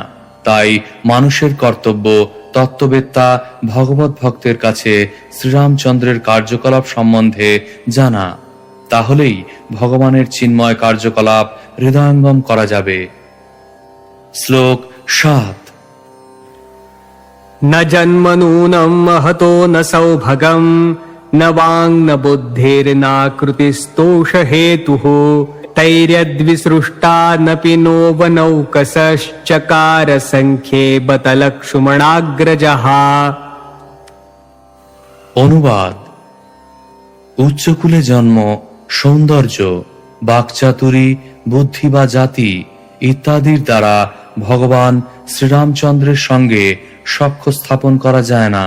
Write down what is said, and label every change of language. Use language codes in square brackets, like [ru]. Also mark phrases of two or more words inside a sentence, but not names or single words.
[bn] তাই মানুষের কর্তব্য তত্ত্ববেত্তা ভগবত ভক্তের কাছে শ্রীরামচন্দ্রের কার্যকলাপ সম্বন্ধে জানা। তাহলেই ভগবানের চিন্ময় কার্যকলাপ হৃদয়ঙ্গম করা যাবে। শ্লোক 7। [sa] न जन्मनूनं महतो न सौभगं न वाङ् न बुद्धिर्नाकृतिस्तोष हेतुः तैर्यद्विसृष्टा नपि नो वनौकसश्चकार संख्ये बत लक्ष्मणाग्रजः। [bn] অনুবাদ: উচ্চকুলে জন্ম, সৌন্দর্য, বাকচাতুরী, বুদ্ধি বা জাতি ইত্যাদির দ্বারা ভগবান শ্রীরামচন্দ্রের সঙ্গে সখ্য স্থাপন করা যায় না।